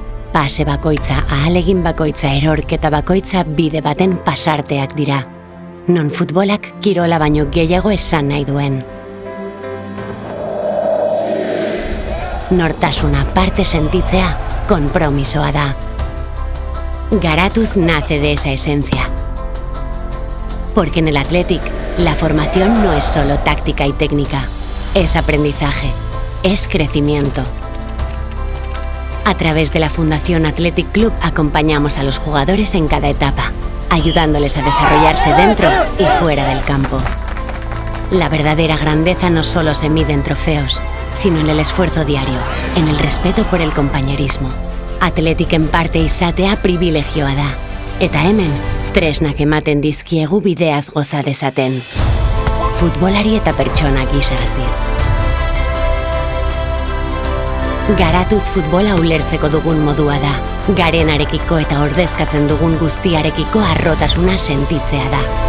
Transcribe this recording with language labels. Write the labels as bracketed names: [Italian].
[Basque] Pase bakoitza, ahalegin bakoitza, erorketa bakoitza bide baten pasarteak dira. Non futbolak kirola baino gehiago esan nahi duen. Nortasuna parte sentitzea, konpromisoa da. [Spanish] Garatuz nace de esa esencia. Porque en el Athletic, la formación no es solo táctica y técnica, es aprendizaje, es crecimiento. A través de la Fundación Athletic Club acompañamos a los jugadores en cada etapa, ayudándoles a desarrollarse dentro y fuera del campo. La verdadera grandeza no solo se mide en trofeos, sino en el esfuerzo diario, en el respeto por el compañerismo. [Basque] Athletic parte izatea privilegioa da, eta hemen, tresnak ematen dizkiegu bideaz goza dezaten. Futbolari eta pertsona gisa haziz. Garatuz futbola ulertzeko dugun modua da. Garenarekiko eta ordezkatzen dugun guztiarekiko harrotasuna sentitzea da.